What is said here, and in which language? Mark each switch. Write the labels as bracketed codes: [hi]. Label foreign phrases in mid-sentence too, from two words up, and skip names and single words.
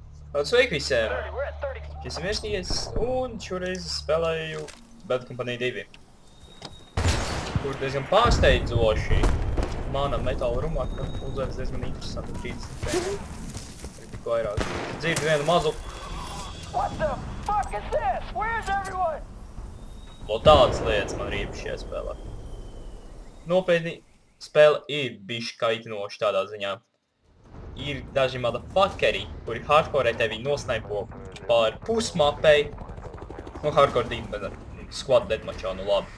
[lv] Sveiki visiem! Šis ir Mirstījies, un šoreiz spēlēju Bad Company 2. Kur diezgan pārsteidzoši mana metāla rumaka uzvedas diezgan interesanti 30 tik vairāk. Dzirdu vienu mazu. [en] What the fuck is this? Where's everyone? [lv] Tādas lietas man ir īpaši šajā spēlē. Nopietni, spēle ir bišķi kaitinoši tādā ziņā. Ir daži motherfuckeri, kuri hardcore tevi nosnaipo pār pusmapei. Nu, [en] hardcore tīm, squad deathmatchā, [lv] nu labi.